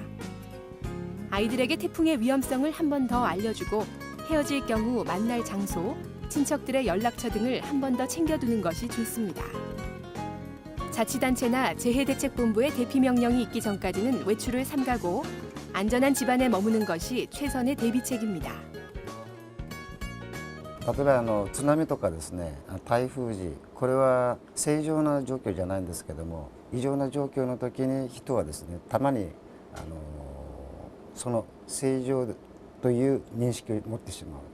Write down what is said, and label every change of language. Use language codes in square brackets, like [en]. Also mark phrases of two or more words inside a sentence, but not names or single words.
[ko] 아이들에게 태풍의 위험성을 한 번 더 알려주고 헤어질 경우 만날 장소, 친척들의 연락처 등을 한 번 더 챙겨두는 것이 좋습니다. 자치단체나 재해대책본부의 대피 명령이 있기 전까지는 외출을 삼가고 안전한 집안에 머무는 것이 최선의 대비책입니다. [ja] 例えば津波とかですね、台風時、これは正常な状況じゃないんですけども、異常な状況の時に人はですね、たまにその正常という認識を持ってしまう。